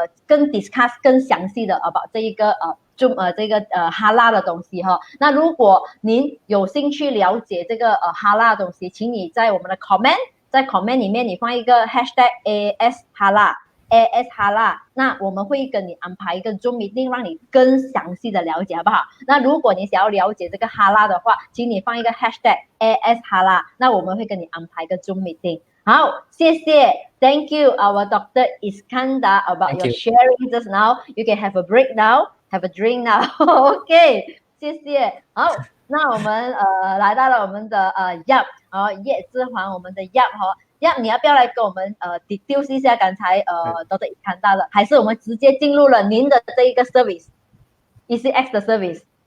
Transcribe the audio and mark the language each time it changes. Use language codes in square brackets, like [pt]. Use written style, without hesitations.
[zh] 更 discuss 更详细的about这一个这个哈拉的东西那如果您有兴趣了解这个哈拉的东西，请你在我们的 comment 里面你放一个 #AS 哈拉 AS 哈拉，那我们会跟你安排一个 Zoom meeting 让你更详细的了解好不好？那如果你想要了解这个哈拉的话，请你放一个 #AS 哈拉，那我们会跟你安排一个 Zoom meeting。好，谢谢 [en] Thank you our Dr. Iskandar about your sharing just now. You can have a break now, have a drink now. [zh] OK， 谢谢。好，那我们来到了我们的Yap 叶之煌，我们的Yap你要不要来跟我们deduce一下刚才Dr. Iskandar的，还是我们直接进入了您的这一个 service Easyads 的 service？